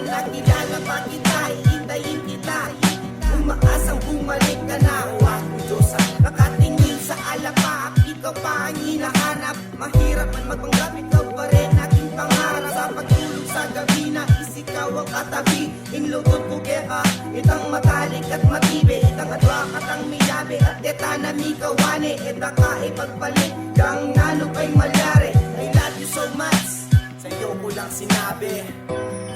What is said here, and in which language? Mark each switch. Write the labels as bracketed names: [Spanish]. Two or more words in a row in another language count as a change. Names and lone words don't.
[Filipino] Nakilala pa kita, iintayin kita, umaasang bumalik ka na. O aking Diyos, nakatingin sa alapap, ikaw pa ang hinahanap. Mahirap man magpanggap, ikaw pa rin aking pangarap. Sa pagtulog sa gabi na isikaw ang katabi. [Pampanga] Inlugod ko keka, itang matalik at matibe. Itang adwakat ang miyabe at deta na mikawane. Eta ka ipagpalit, kang nalo kay malyari. [English] I love you so much, [Filipino] sa'yo ko lang sinabi.